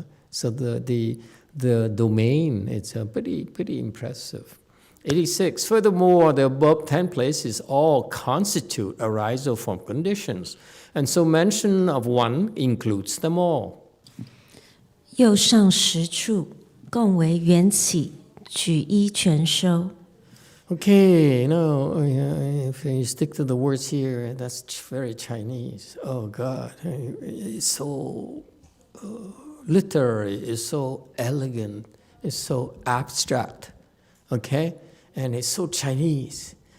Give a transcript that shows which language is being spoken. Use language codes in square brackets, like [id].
[en] So the domain, it's pretty impressive. 86. Furthermore, the above 10 places all constitute arisal from conditions, and so mention of one includes them all. [zh] 右上10处共为缘起，举一全收。 [en] Okay, no, if you stick to the words here, that's very Chinese. Oh God, it's so literary, it's so elegant, it's so abstract, okay? And it's so Chinese.